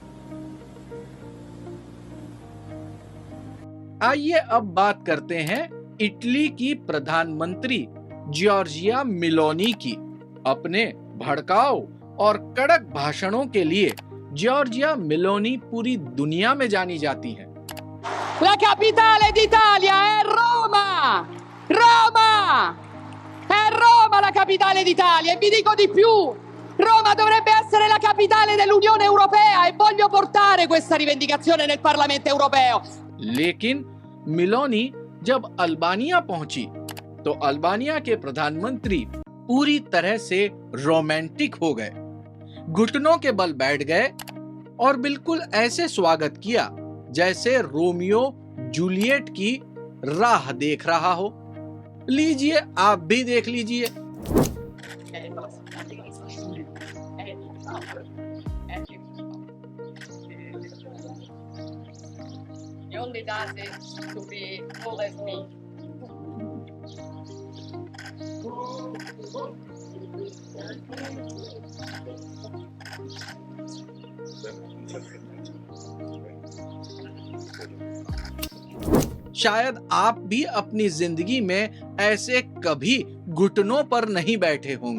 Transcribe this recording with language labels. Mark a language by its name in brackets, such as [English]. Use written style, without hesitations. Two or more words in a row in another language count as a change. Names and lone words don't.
[Hindi] आइए अब बात करते हैं इटली की प्रधानमंत्री जॉर्जिया मेलोनी की। अपने भड़काऊ और कड़क भाषणों के लिए जॉर्जिया मेलोनी पूरी दुनिया में जानी जाती हैं। [Italian] La capitale d'Italia è Roma! Roma! È Roma la capitale d'Italia e vi dico di più. Roma dovrebbe essere la capitale dell'Unione Europea e voglio portare questa rivendicazione nel Parlamento Europeo. [Hindi] लेकिन मेलोनी जब अल्बानिया पहुंची तो अल्बानिया के प्रधानमंत्री पूरी तरह से रोमांटिक हो गए, घुटनों के बल बैठ गए और बिल्कुल ऐसे स्वागत किया जैसे रोमियो जूलियट की राह देख रहा हो। लीजिए, आप भी देख लीजिए। The only does is to be full as me. शायद आप भी अपनी जिंदगी में ऐसे कभी घुटनों पर नहीं बैठे होंगे।